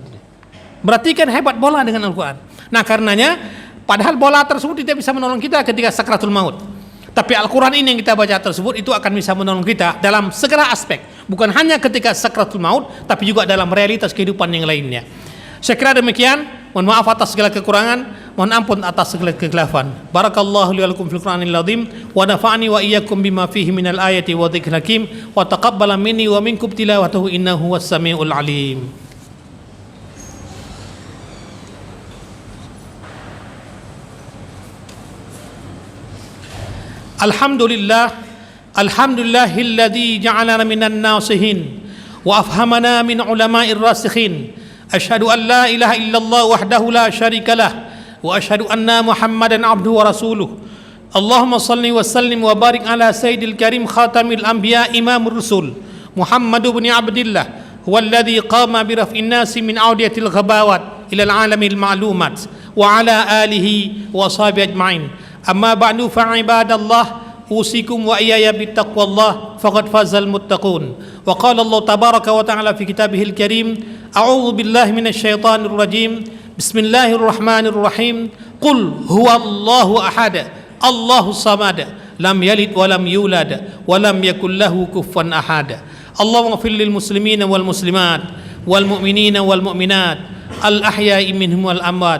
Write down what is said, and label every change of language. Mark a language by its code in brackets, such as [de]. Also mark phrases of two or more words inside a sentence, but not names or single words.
[id] Berarti kan hebat bola dengan Al-Quran. Nah, karenanya padahal bola tersebut tidak bisa menolong kita ketika sakratul maut. Tapi Al-Quran ini yang kita baca tersebut itu akan bisa menolong kita dalam segala aspek, bukan hanya ketika sakratul maut, tapi juga dalam realitas kehidupan yang lainnya. Saya kira demikian. Mohon maaf atas segala kekurangan, mohon ampun atas segala kekhilafan. [ar] بارك الله لي ولكم في القرآن العظيم ونفعني وإياكم بما فيه من الآيات والذكر الحكيم وتقبل مني ومنكم تلاوته إنه هو السميع العليم. الحمد لله الذي جعلنا من الناصحين وأفهمنا من علماء الراسخين. أشهد أن لا إله إلا الله وحده لا شريك له وأشهد أن محمدا عبده ورسوله. اللهم صل وسلم وبارك على سيد الكريم خاتم الأنبياء إمام الرسل محمد بن عبد الله هو الذي قام برفع الناس من أودية الغباوات إلى عالم المعلومات وعلى آله وصحبه أجمعين. أما بعد فيا عباد الله أوصيكم وإياي بتقوى الله فقد فاز المتقون. وقال الله تبارك وتعالى في كتابه الكريم أعوذ بالله من الشيطان الرجيم بسم الله الرحمن الرحيم قل هو الله أحد الله الصمد لم يلد ولم يولد ولم يكن له كفوا أحد. اللهم اغفر للمسلمين والمسلمات والمؤمنين والمؤمنات الأحياء منهم والأموات.